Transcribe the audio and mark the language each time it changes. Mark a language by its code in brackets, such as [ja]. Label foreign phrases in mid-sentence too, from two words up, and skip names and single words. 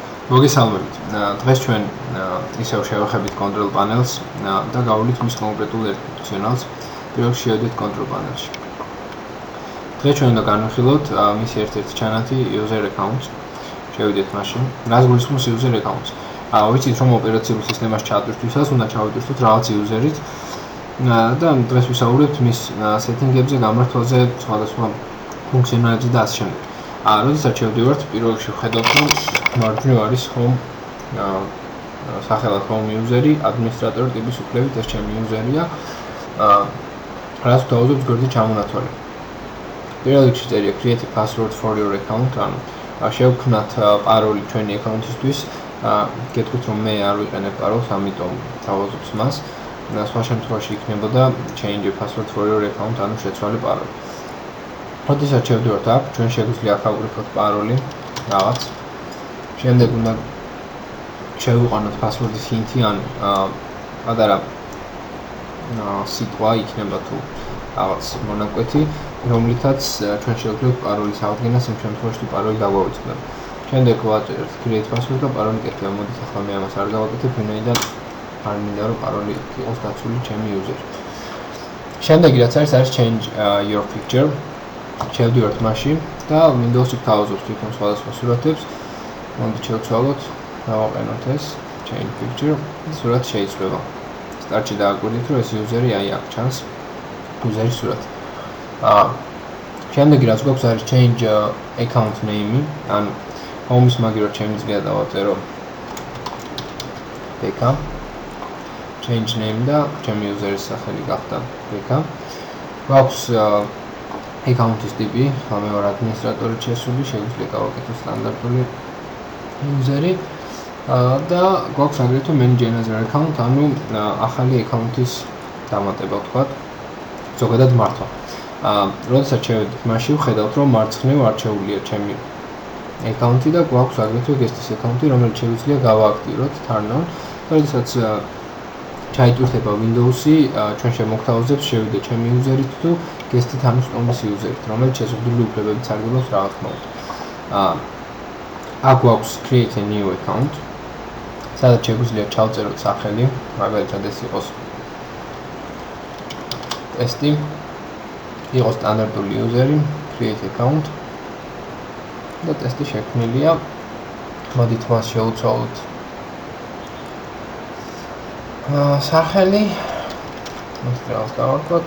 [ka] მოგესალმებით. დღეს ჩვენ ისევ შევეხებით [en] control panels [ka] და გავავლით მის კონკრეტულ ფუნქციონალს. პირველ შევედით [en] control panel- [ka] ში. დღეს ჩვენ უნდა განვიხილოთ მის ერთ-ერთი ჩანათი [en] user accounts. [ka] შევიდეთ მაშინ. რას გულისხმობს [en] user accounts? [ka] ვიცით რომ ოპერაციული სისტემას ჩაატვირთვისას უნდა ჩავიტვირთოთ რაღაც user-ით და დღეს ვისაუბრებთ მის setting-ებზე, გამართვაზე, სხვადასხვა ფუნქციონალებზე და ასე შემდეგ. როდესაც შევდივართ, პირველ რიგში ვხედავთ რომ მარჯვნივ არის home სახელად [en] home user- [ka] ი, ადმინისტრატორი ტიპის უფლებით ეს ჩემი user-ია. რას ვთავაზობთ გვერდზე ჩამონათვალე. პირველ რიგში წერია [en] create a password for your account, [ka] ანუ შევქმნათ პაროლი ჩვენი account-ისთვის. გეტყვით რომ მე არ ვიყენებ პაროლს, ამიტომ თავაზობთ მას. სხვა შემთხვევაში იქნებოდა [en] change a password for your account, [ka] ანუ შეცვალე პაროლი. როდესაც შევდივართ აქ, ჩვენ შეგვიძლია აქ ავგრიფოთ პაროლი, რაღაც. შემდეგ უნდა შევიყვანოთ [en] password-ის hint- [ka] ი, ანუ პატარა სიტყვა იქნება თუ რაღაც მონაკვეთი, რომლითაც ჩვენ შევძლებ პაროლის აღდგენას იმ შემთხვევაში თუ პაროლი დაგვავიწყდება. შემდეგ ვაწერთ [en] create password [ka] და პაროლი კეთია. მოდით ახლა მე ამას არ გავაკეთებ, ვინაიდან არ მინდა რომ პაროლი იყოს დაცული ჩემი user-ით. შემდეგი რაც არის [en] change your picture. [ka] შევდივართ მასში და Windows-ი გთავაზობს თვითონ სხვადასხვა სურათებს. მოდით შევცვალოთ, დავაყენოთ ეს [en] change picture. [ka] სურათი შეიცვლება. სტარტში დააკვირდით რომ ეს user-ი აი აქ ჩანს. user-ის სურათი. შემდეგი რაც გვაქვს არის [en] change account name- [ka] ი, ანუ home-ის მაგივრად შემიძლია დავაწერო ბექა. [en] change name [ka] და ჩემი user-ის სახელი გახდა ბექა. გვაქვს account-ის ტიპი, მე ვარ ადმინისტრატორი შესული, შეგვიძლია გავაკეთო სტანდარტული user-ი და გვაქვს აგრეთვე [en] manage another account, [ka] ანუ ახალი account-ის დამატება ვთქვათ, ზოგადად მართვა. როდესაც შევედით მასში, ვხედავთ რომ მარცხნივ არჩეულია ჩემი account-ი და გვაქვს აგრეთვე guest-ის account-ი, რომელიც შეგვიძლია გავააქტიუროთ turn-on. როდესაც ჩაიტვირთება Windows-ი, ჩვენ შემოგთავაზებს შევიდე ჩემი user-ით თუ guest-ით ანუ სტომის user-ით, რომელიც შეზღუდული უფლებებით სარგებლობს რა თქმა უნდა. აქ გვაქვს [en] create a new account, [ka] სადაც შეგვიძლია ჩავწეროთ სახელი, მაგალითად ეს იყოს test-ი, იყოს სტანდარტული user-ი, [en] create account [ka] და test-ი შექმნილია. მოდით მას შევუცვალოთ სახელი, მას რაღაც დავარქვათ.